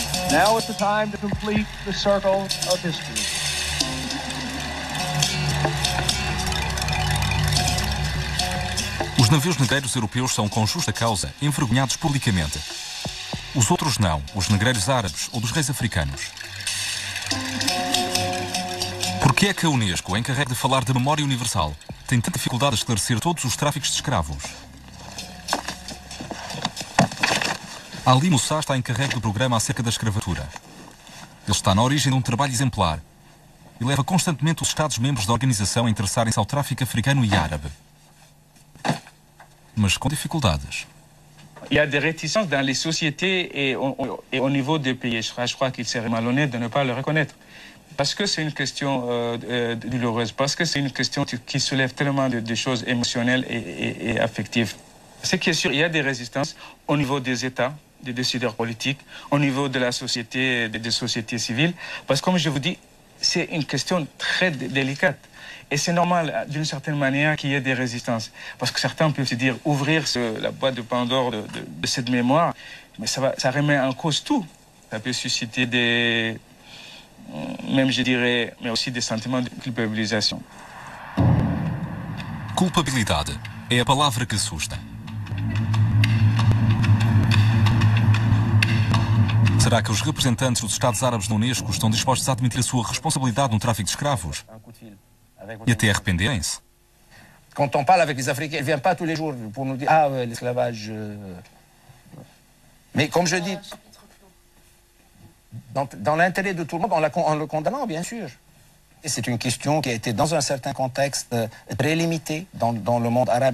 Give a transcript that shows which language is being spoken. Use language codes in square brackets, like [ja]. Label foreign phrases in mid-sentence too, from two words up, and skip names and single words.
[en] Now is the time to complete the circle of history. [pt] Os navios negreiros europeus são, com justa causa, envergonhados publicamente. Os outros não, os negreiros árabes ou dos reis africanos. Por que é que a Unesco, encarregue de falar da memória universal, tem tanta dificuldade a esclarecer todos os tráficos de escravos? Ali Moussa está encarregue do programa acerca da escravatura. Ele está na origem de um trabalho exemplar e leva constantemente os Estados-membros da organização a interessarem-se ao tráfico africano e árabe. Mas com dificuldades. [fr] Il y a des réticences dans les sociétés et au niveau des pays. Je crois qu'il serait malhonnête de ne pas le reconnaître. Parce que c'est une question douloureuse, parce que c'est une question qui soulève tellement de choses émotionnelles et affectives. Ce qui est sûr, il y a des résistances au niveau des États, des décideurs politiques, au niveau de la société, des sociétés civiles. Parce que comme je vous dis, c'est une question très délicate. Et c'est normal, d'une certaine manière, qu'il y ait des résistances. Parce que certains peuvent se dire, ouvrir la boîte de Pandore de cette mémoire, mais ça remet en cause tout. Ça peut susciter des... même, je dirais, mais aussi des sentiments de culpabilisation. [pt] Culpabilidade é a palavra que assusta. Será que os representantes dos Estados Árabes na Unesco estão dispostos a admitir a sua responsabilidade no tráfico de escravos? E até arrependerem-se? [fr] Quand on parle avec les Africains, ils ne viennent pas tous les jours pour nous dire « Ah, ouais, l'esclavage... Mais comme je dis, dans l'intérêt de tout le monde, en le condamnant, bien sûr. Et c'est une question qui a été dans un certain contexte très limité dans le monde arabe.